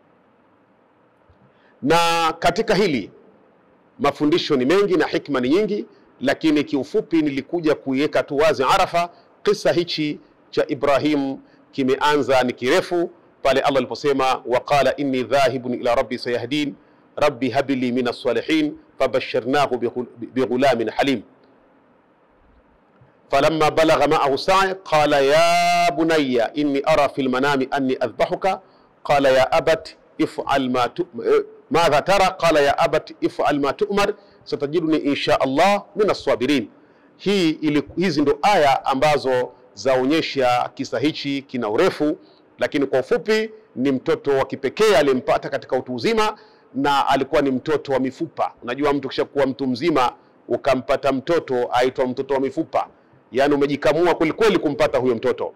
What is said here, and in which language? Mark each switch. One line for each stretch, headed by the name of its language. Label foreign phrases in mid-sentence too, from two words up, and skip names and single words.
Swahili: Na katika hili mafundisho ni mengi na hikma ni nyingi, lakini kiufupi nilikuja kuiweka tu wazi Arafa. Kisa hichi cha Ibrahim kimeanza ni kirefu pale Allah aliposema
Arabic: وقال إني ذاهب إلى ربي سيهدين رب هب لي من الصالحين فبشرناه بغلام حليم. فلما بلغ معه السعي قال يا بني إني أرى في المنام أني أذبحك قال يا أبت افعل ماذا ترى قال يا أبت افعل ما تؤمر ستجدني إن شاء الله من الصابرين.
Swahili: Hizi ndo aya ambazo zaonyesha kisa hichi kina urefu, lakini kwa ufupi ni mtoto wa kipekee alimpata katika utu uzima, na alikuwa ni mtoto wa mifupa. Unajua mtu kisha kuwa mtu mzima ukampata mtoto aitwa mtoto wa mifupa, yani umejikamua kweli kumpata huyo mtoto.